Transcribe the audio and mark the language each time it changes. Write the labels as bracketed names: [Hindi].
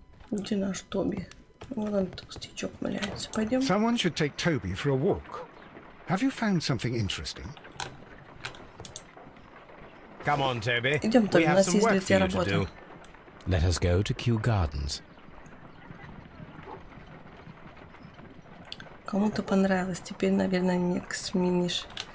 [Russian] Где наш Тоби? Вон он, толстячок, валяется. Пойдем. [English] Someone should take Toby for a walk. Have you found something interesting? Come on, Toby. [Russian] Идем, Тоби, у нас есть для тебя работа. [English] Let us go to Kew Gardens. [Russian] Кому-то понравилось. Теперь, наверное, не сменишь.